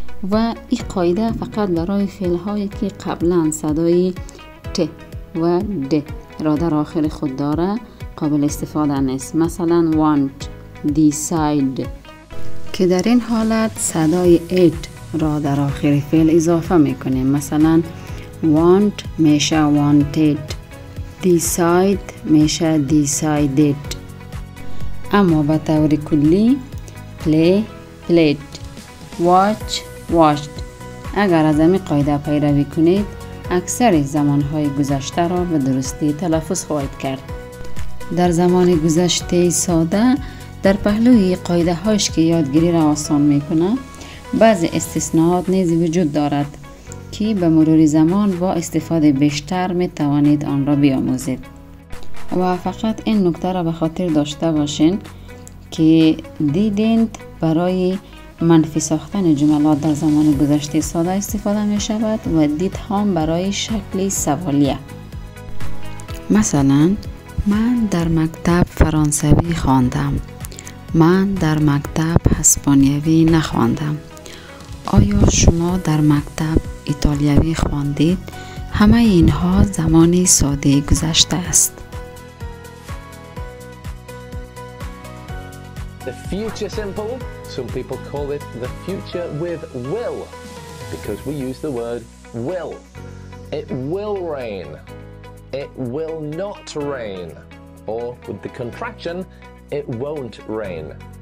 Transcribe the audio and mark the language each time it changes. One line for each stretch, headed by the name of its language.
Persian: و این قاعده فقط برای فعل هایی که قبلا صدای ت و د را در آخر خود داره قابل استفاده نیست. مثلا want، decide، که در این حالت صدای it را در آخر فعل اضافه میکنیم. مثلا want میشه wanted، decide میشه decided. اما به طور کلی play played، watch watched. اگر از این قاعده پیروی کنید اکثر زمانهای گذشته را به درستی تلفظ خواهید کرد. در زمان گذشته ساده در پهلوی قاعده هاش که یادگیری را آسان میکنه بعضی استثناءات نیز وجود دارد که به مرور زمان با استفاده بیشتر می توانید آن را بیاموزید. و فقط این نکته را به خاطر داشته باشین که didn't برای منفی ساختن جملات در زمان گذشته ساده استفاده می شود و did هم برای شکل سوالیه. مثلا من در مکتب فرانسوی خواندم، من در مکتب اسپانیایی نخواندم. آیا شما در مکتب ایتالیایی خواندید؟ همه اینها زمان ساده گذشته است.
English: The future simple, some people call it the future with will, because we use the word will. It will rain, it will not rain, or with the contraction, it won't rain.